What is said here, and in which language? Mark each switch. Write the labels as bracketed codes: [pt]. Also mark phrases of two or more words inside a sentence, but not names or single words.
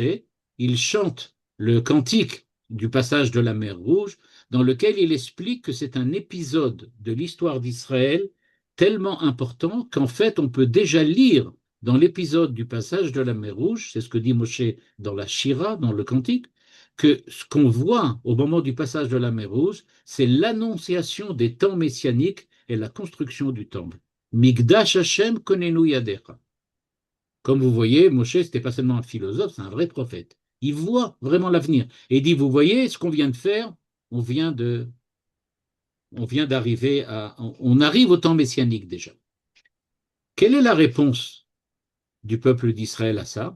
[fr] Il chante le cantique du passage de la mer Rouge, dans lequel il explique que c'est un épisode de l'histoire d'Israël tellement important qu'en fait, on peut déjà lire dans l'épisode du passage de la mer Rouge, c'est ce que dit Moshe dans la Shira, dans le cantique, que ce qu'on voit au moment du passage de la mer Rouge, c'est l'annonciation des temps messianiques et la construction du temple. [he] מקדש ה' כוננו ידיך. [fr] Comme vous voyez, Moshe, ce n'était pas seulement un philosophe, c'est un vrai prophète. Il voit vraiment l'avenir. Et il dit, vous voyez ce qu'on vient de faire, on vient d'arriver on arrive au temps messianique déjà. Quelle est la réponse du peuple d'Israël à ça?